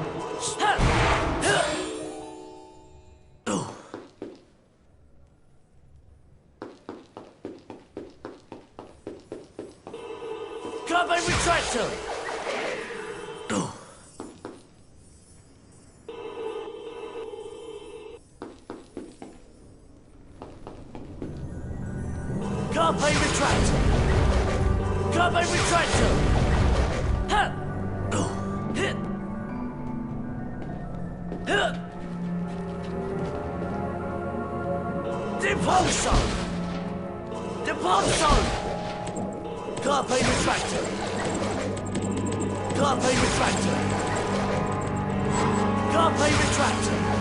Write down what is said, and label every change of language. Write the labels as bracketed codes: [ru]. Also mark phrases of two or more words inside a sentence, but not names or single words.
[en] Carbon retractor! Carpe retractor! Carpe retractor! Ha! Hit! Hit! Depulso! Depulso! Carpe retractor! Carpe retractor! Carpe retractor!